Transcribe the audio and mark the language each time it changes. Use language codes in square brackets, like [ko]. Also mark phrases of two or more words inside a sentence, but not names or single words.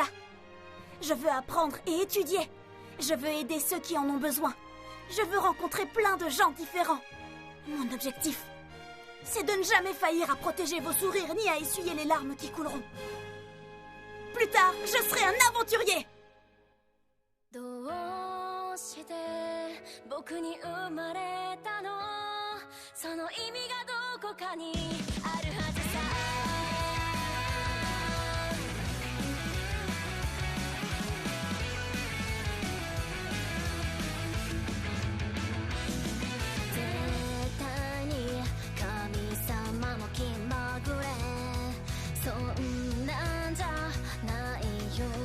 [fr] Je veux apprendre et étudier. Je veux aider ceux qui en ont besoin. Je veux rencontrer plein de gens différents. Mon objectif, c'est de ne jamais faillir à protéger vos sourires ni à essuyer les larmes qui couleront. Plus tard, je serai un aventurier. [ja] どうして僕に生まれたの？その意味がどこかにあるはずさ。絶対に神様の気まぐれ、そんなんじゃないよ。